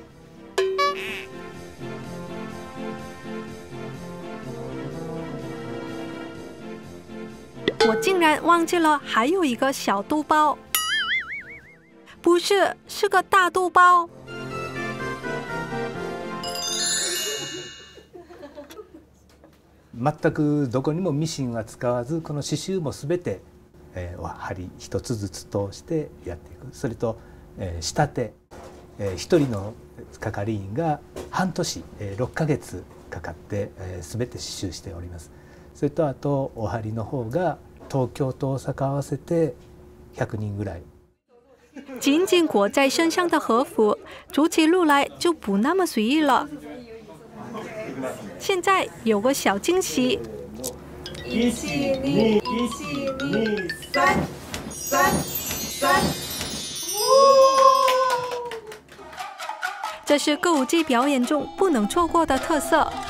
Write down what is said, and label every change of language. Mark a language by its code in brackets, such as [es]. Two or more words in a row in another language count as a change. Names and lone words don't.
[zh] 我竟然忘记了还有一个小兜包，不是，是个大兜包。 [ja] 全くどこにもミシンは使わず、この刺繍もすべて針一つずつ通してやっていく。それと仕立て、一人の係員が半年6ヶ月かかってすべて刺繍しております。それとあとお針の方が東京と大阪合わせて100人ぐらい。 [zh] 紧紧裹在身上的和服，走起路来就不那么随意了。现在有个小惊喜！172，172，3，这是歌舞伎表演中不能错过的特色。